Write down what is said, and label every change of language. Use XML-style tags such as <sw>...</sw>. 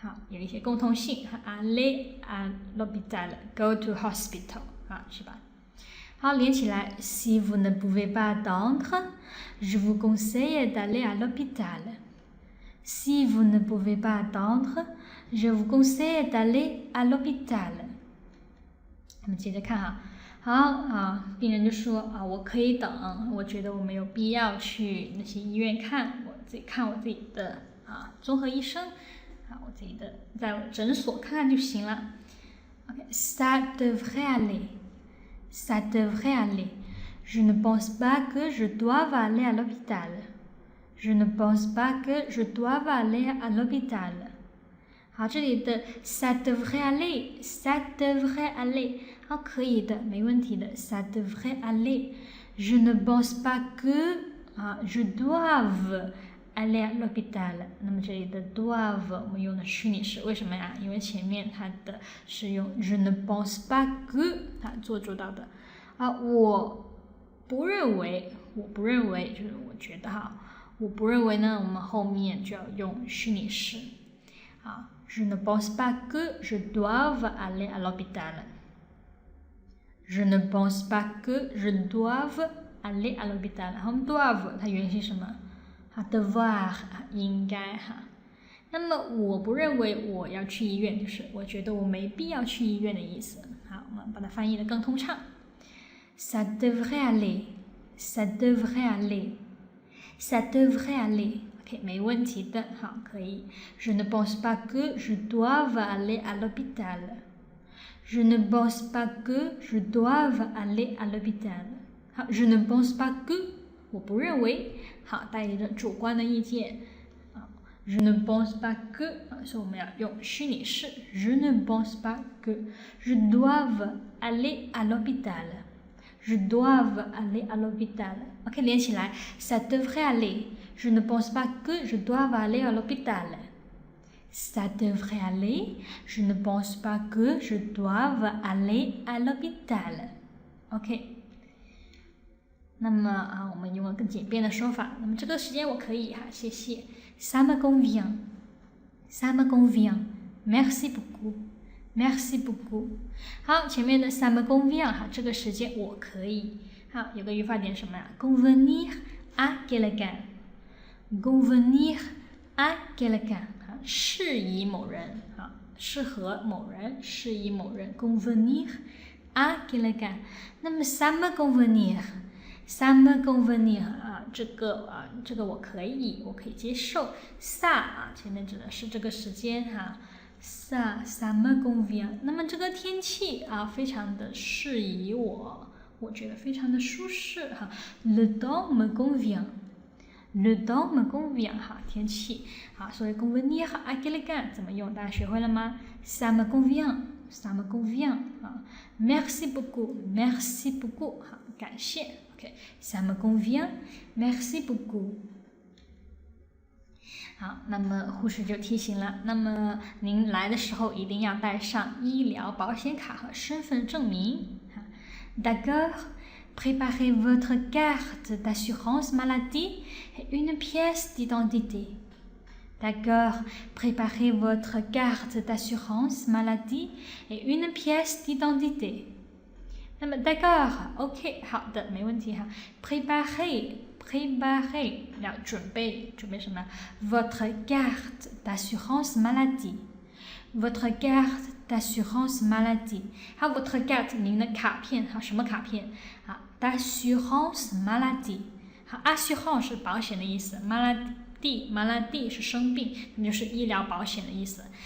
<zh>有一些共同性</zh> <fr>aller à l'hôpital</fr> <en>go to hospital</en> <zh>是吧？好，连起来</zh> <fr>si vous ne pouvez pas attendre, je vous conseille d'aller à l'hôpital. Si vous ne pouvez pas attendre, je vous conseille d'aller à l'hôpital.</fr> <zh>我们接着看病人就说我可以等，我觉得我没有必要去那些医院看，我自己的综合医生。我自己的在我诊所看看就行了。</zh> <fr>Ça devrait aller. Ça devrait aller. Je ne pense pas que je doive aller à l'hôpital. Je ne pense pas que je doive aller à l'hôpital.</fr> <zh>好，这里的</zh> <fr>ça devrait aller, ça devrait aller，</fr> <zh>可以的，没问题的</zh> <fr>ça devrait aller. Je ne pense pas que je doive aller à l'hôpital。</fr> <zh>那么这里的 doive 我们用的虚拟式，为什么呀？因为前面它的是用</zh> <fr>je ne pense pas que</fr> <zh>做主导的我不认为就是我觉得我不认为呢，我们后面就要用虚拟式</zh> <fr>je ne pense pas que je doive aller à l'hôpital。 Je ne pense pas que je doive aller à l'hôpital。</fr> <zh>然后 doive 它原型什么devoir 应该那么我不认为我要去医院，就是我觉得我没必要去医院的意思。好，我们把它翻译得更通畅。</zh> <fr>Ça devrait aller, ça devrait aller, ça devrait aller。</fr> <zh>OK， 没问题的，好，可以。</zh> <fr>Je ne pense pas que je doive aller à l'hôpital. Je ne pense pas que je doive aller à l'hôpital。</fr> <zh>好 ，</zh> <fr>je ne pense pas que</fr> <zh>我不认为，带一个主观的意见</zh> <fr>Je ne pense pas que，</fr> <zh>所以我们要用虚拟式</zh> <fr>Je ne pense pas que je doive aller à l'hôpital。 Je doive aller à l'hôpital。 OK，</fr> <zh>连起来</zh> <fr>Ça devrait aller。 Je ne pense pas que je doive aller à l'hôpital。 Ça devrait aller。 Je ne pense pas que je doive aller à l'hôpital。 OK。</fr> <zh>那么我们用了更简便的说法。那么这个时间我可以谢谢。</zh> <fr>Ça me convient. Ça me convient. Merci beaucoup. Merci beaucoup.</fr> <zh>好，前面的</zh> <fr>ça me convient</fr> <zh>这个时间我可以。好，有个语法点什么呀 ？</zh> <fr>Convenir à quelqu'un. Convenir à quelqu'un</fr> <zh>适宜某人适合某人，适宜某人。</zh> <fr>Convenir à quelqu'un.</fr> <zh>那么</zh> <fr>ça me convenir。 ça me convenir</fr> <zh>这个我可以接受。 ça 前面指的是这个时间</zh> <fr>ça me convient。</fr> <zh>那么这个天气非常的适宜我觉得非常的舒适</zh> <fr>le temps me convient。 Le temps me convient</fr> <zh>天气所以</zh> <fr>convenir à quelqu'un</fr> <zh>怎么用？大家学会了吗</zh> <fr>？Ça me convient，ça me convient Merci beaucoup，merci beaucoup</fr> <zh>感谢。</zh> <fr>OK，ça me convient，merci beaucoup。</fr> <zh>好，那么护士就提醒了，那么您来的时候一定要带上医疗保险卡和身份证明。</zh> <fr>D'accord。Préparez votre carte d'assurance maladie et une pièce d'identité. D'accord, préparez votre carte d'assurance maladie et une pièce d'identité.</fr> <zh>那么 d'accord, OK, 好的，没问题Préparez 要准备什么 ？</zh> <fr>Votre carte d'assurance maladie. Votre carte d'assurance maladie.</fr> <zh>还有</zh> <fr>votre carte</fr> <zh>您的卡片什么卡片？</zh> <fr>d'assurance maladie。</fr> <zh>assurance 是保险的意思 ，maladie 是生病，那就是医疗保险的意思。</zh>